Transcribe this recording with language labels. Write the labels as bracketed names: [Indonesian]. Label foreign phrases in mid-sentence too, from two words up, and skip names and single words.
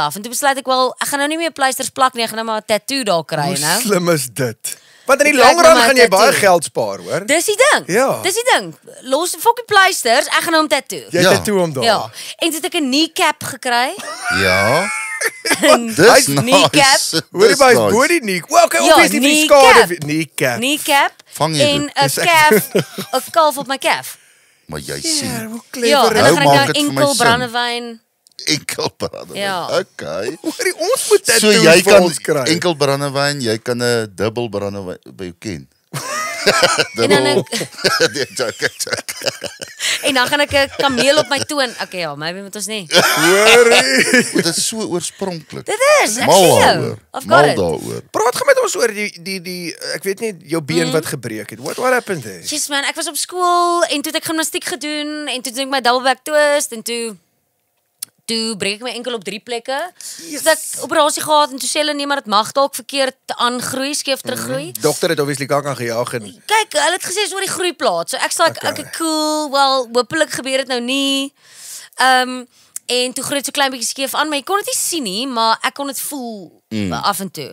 [Afrikaans] En toe besluit ek wel ek gaan nou nie meer pleisters plak nie, ek gaan nou maar 'n tattoo daar kry, Hoe nou. slim is dit? Want in die Ek lang kyk run na my gaan jy baie tattoo. geld spaar, hoor. Dis die ding. Ja. Dis die ding. Los fokkie pleisters, ek gaan hom tattoo. Jy Ja. tattoo hom daar. Ja. En toe het ek 'n kneecap gekry. Ja. En Dis kneecap. nice. Hoorie, Dis maar is nice. [English] body knee. Well, okay, [Afrikaans] Ja, obviously vir die kneecap. skade. Kneecap. Kneecap Vang jy en dit? 'n calf, 'n kalf op my calf. Maar jy Ja, sien hoe Ja, clever en is dan Nou gaan ek maak nou dit vir my enkel sin. brandewyn. enkel brandewyn. Ja. Okay. Hoorie, ons moet So tattoos jy vir kan ons kry. enkel brandewyn, jy kan 'n dubbel brandewyn by jou ken. En dan ek, Nee, joke. en dan gaan ek 'n kameel op my toon. Okay, ja, maybe moet ons nie. Hoorie. Dit is so oorspronklik. Dit is, ek Mal sê jou. daaroor. [English] I've [Afrikaans] Mal [English] got it. [Afrikaans] daaroor. Praat gou met ons oor die ek weet nie jou been wat gebreek het. [English] What happened there? [Afrikaans] Yes man, ek was op skool en toe het ek gimnastiek gedoen en toe doen ek my [English] double back twist [Afrikaans] en toe breek ek my enkel op 3 plekke. [English] Yes. [Afrikaans] So ek operasie gehad en toe sê hulle nee, maar dit mag dalk verkeerd aangroei, skeef teruggroei. Dokter het obviously kak aan gejaag en Kyk, hulle het gesê is oor die groeiplaat. So ek sê [English] okay, cool. [Afrikaans] Wel, hopelik gebeur dit nou nie. En toe groei dit so klein bietjie skeef aan, maar jy kon dit nie sien nie, maar ek kon dit voel af en toe.